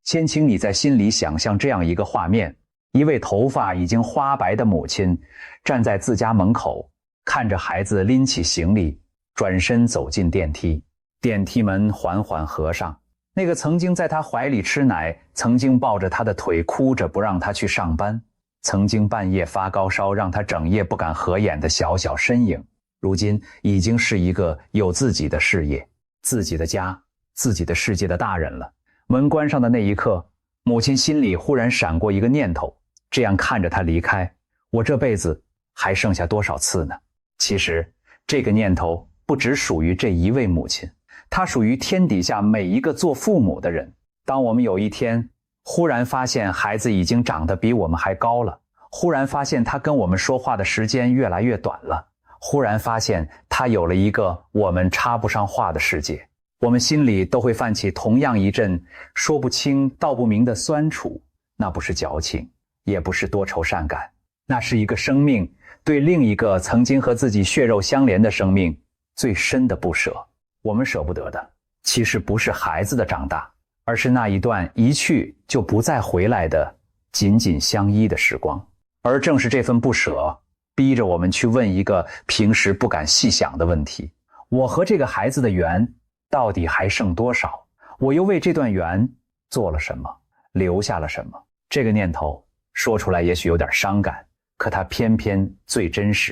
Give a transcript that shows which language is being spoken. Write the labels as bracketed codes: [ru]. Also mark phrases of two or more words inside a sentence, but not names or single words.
[zh] 先請你在心裡想象這樣一個畫面：一位頭髮已經花白的母親站在自家門口，看着孩子拎起行李，轉身走進電梯。電梯門緩緩合上，那個曾經在他懷裡吃奶，曾經抱着他的腿哭着不讓他去上班，曾經半夜發高燒讓他整夜不敢合眼的小小身影，如今已經是一個有自己的事業、自己的家、自己的世界的大人了。門關上的那一刻，母親心裡忽然閃過一個念頭：這樣看着他離開，我這輩子還剩下多少次呢？其實這個念頭不只屬於這一位母親，它屬於天底下每一個做父母的人。當我們有一天忽然發現孩子已經長得比我們還高了，忽然發現他跟我們說話的時間越來越短了，忽然發現他有了一个我們插不上話的世界，我們心裡都會泛起同樣一陣說不清道不明的酸楚。那不是矯情，也不是多愁善感，那是一個生命對另一個曾經和自己血肉相連的生命最深的不捨。我們捨不得的其實不是孩子的長大，而是那一段一去就不再回來的緊緊相依的時光。而正是這份不捨，逼着我們去問一個平時不敢細想的問題：我和這個孩子的緣到底還剩多少？我又為這段緣做了什麼，留下了什麼？這個念頭說出來也許有點傷感，可它偏偏最真實。